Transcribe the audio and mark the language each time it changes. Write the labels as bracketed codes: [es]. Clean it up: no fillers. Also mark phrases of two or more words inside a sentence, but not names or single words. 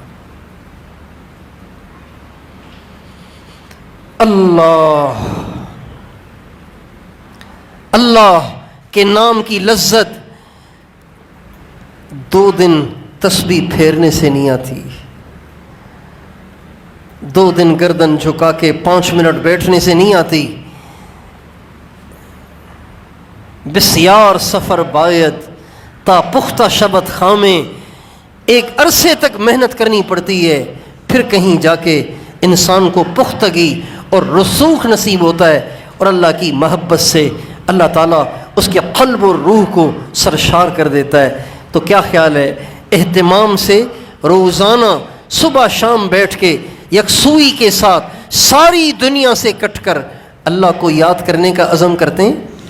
[ur] اللہ اللہ کے نام کی لذت 2 دن تسبیح پھیرنے سے نہیں آتی، 2 دن گردن جھکا کے 5 منٹ بیٹھنے سے نہیں آتی۔ [fa] بسیار سفر باید تا پختہ شبت خامیں، [ur] ایک عرصے تک محنت کرنی پڑتی ہے، پھر کہیں جا کے انسان کو پختگی اور رسوخ نصیب ہوتا ہے، اور اللہ کی محبت سے اللہ تعالیٰ اس کے قلب اور روح کو سرشار کر دیتا ہے۔ تو کیا خیال ہے اہتمام سے روزانہ صبح شام بیٹھ کے یکسوئی کے ساتھ ساری دنیا سے کٹ کر اللہ کو یاد کرنے کا عزم کرتے ہیں؟